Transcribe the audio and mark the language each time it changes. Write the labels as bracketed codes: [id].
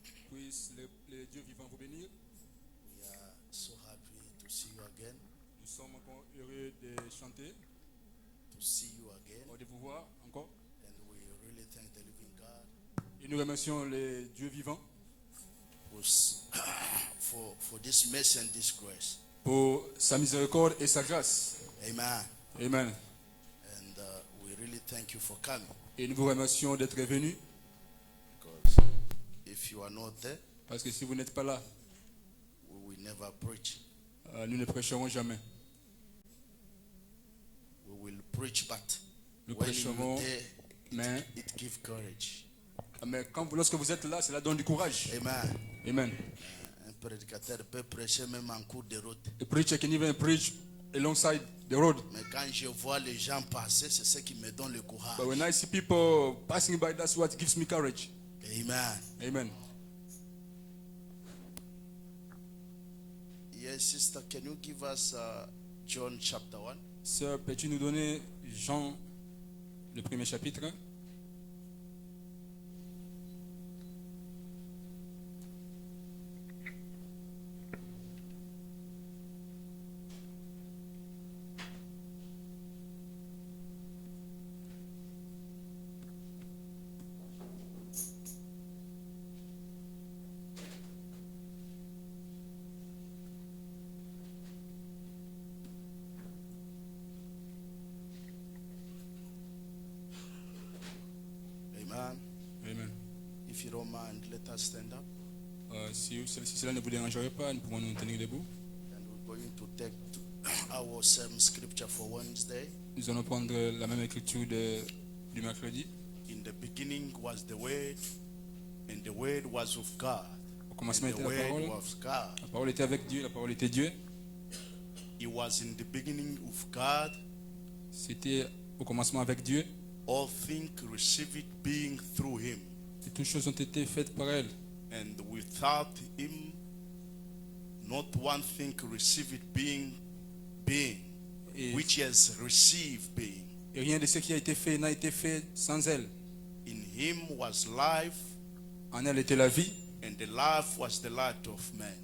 [fr] Puisse le Dieu vivant vous bénir. [en] We are so happy to see you again, [fr] Nous sommes encore heureux de chanter, [en] to see you again, [fr] de vous voir encore. [en] and we really thank the living God [fr] Et nous remercions le Dieu vivant [en] for this mercy and this grace. [fr] pour sa miséricorde et sa grâce. Amen. Amen. [en] And we really thank you for coming, [fr] Et nous vous remercions d'être venus, [en] because if you are not there, [fr] parce que si vous n'êtes pas là, [en] we will never preach. [fr] nous ne prêcherons jamais. [en] We will preach, but [fr] Nous [en] when [fr] prêcherons, [en] you're there, [fr] mais, [en] it gives courage. [fr] lorsque vous êtes là, cela donne du courage. Amen. Amen. Un prédicateur peut prêcher même en cours de route. [en] A preacher can even preach alongside the road. [fr] Mais quand je vois les gens passer, c'est ce qui me donne le courage. [en] But when I see people passing by, that's what gives me courage. Amen. Amen. Yes, sister, can you give us John chapter 1? [fr] Sœur, peux-tu nous donner Jean, le premier chapitre? Amen. Amen. [en] If you don't mind, let us stand up. [fr] Si cela ne vous dérangerait pas, nous pouvons nous tenir debout. [en] And we're going to take our same scripture for Wednesday. [fr] Nous allons prendre la même écriture du mercredi. [en] In the beginning was the Word, and the Word was of God. [fr] Au commencement [en] And the [fr] était la [en] Word [fr] parole. [en] was God. [fr] La parole était avec Dieu, la parole était Dieu. [en] It was in the beginning of God. [fr] C'était au commencement avec Dieu. [en] All things receive it being through Him. [fr] Et toutes choses ont été faites par elle. [en] And without Him, not one thing receive it being, [fr] Et, [en] which has received being. [fr] et rien de ce qui a été fait n'a été fait sans elle. [en] In Him was life, [fr] En elle était la vie. [en] and the life was the light of man.